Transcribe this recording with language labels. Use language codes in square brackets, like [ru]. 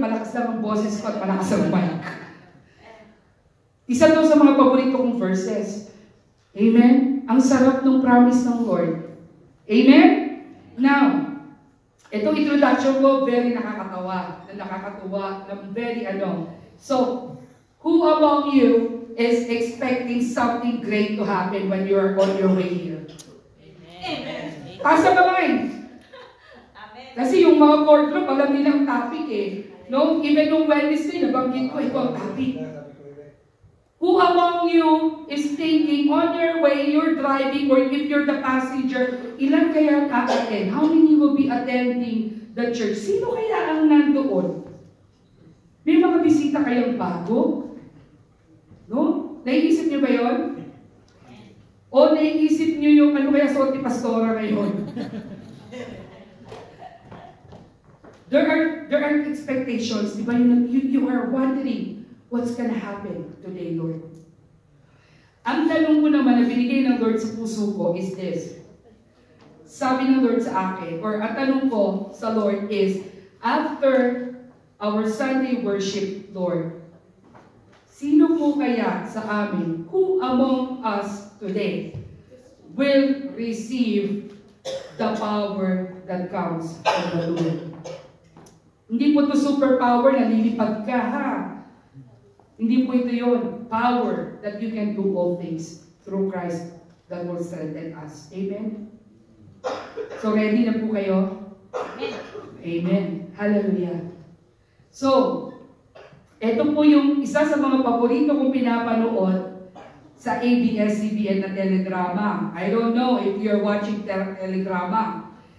[tl] Malakas lang ang boses ko at malakas ang mic. Isa to sa mga paborito kong verses. Amen. Ang sarap ng promise ng Lord. Amen. [en] Now, [tl] itong introduction ko, very nakakatawa, [en] very So, who among you is expecting something great to happen when you are on your way here? Amen. [tl] Taas ang kamay. Kasi yung mga core group, alam nila ang topic eh. No? Even nung Wednesday, nabanggit ko, ito ang topic. [en] Who among you is thinking, on your way, you're driving, or if you're the passenger, [tl] ilan kaya ang a-attend? [en] How many will be attending the church? [tl] Sino kaya ang nandoon? May mga bisita kayang bago? No? Naiisip niyo ba yun? O naiisip niyo yung ano kaya suot ni Pastora ngayon? [en] There are expectations, [tl] di ba? [en] You are wondering what's gonna happen today, Lord. [tl] Ang tanong ko naman na binigay ng Lord sa puso ko is this. Sabi ng Lord sa akin, [en] or ang tanong ko sa Lord is, after our Sunday worship, Lord, [tl] sino po kaya sa amin, [en] who among us today will receive the power that comes from the Lord? [tl] Hindi po ito superpower na lilipad ka, ha? Hindi po ito yun. [en] Power that you can do all things through Christ that will strengthen us. [tl] Amen? So, ready na po kayo? Amen. Amen. Hallelujah. So, ito po yung isa sa mga paborito kong pinapanood sa ABS-CBN na teledrama. [en] I don't know if you're watching teledrama.